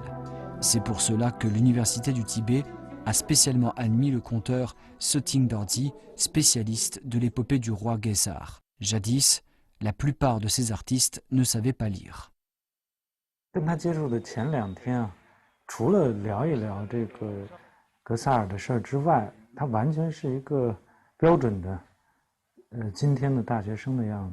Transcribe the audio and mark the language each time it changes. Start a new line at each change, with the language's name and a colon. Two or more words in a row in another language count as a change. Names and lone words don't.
French: C'est pour cela que l'Université du Tibet a spécialement admis le conteur Soting Dorji, spécialiste de l'épopée du roi Gesar. Jadis, la plupart de ces artistes ne savaient pas lire.
Chinese: 跟他接触的前2天啊，除了聊一聊这个格萨尔的事儿之外，他完全是一个标准的今天的大学生的样子。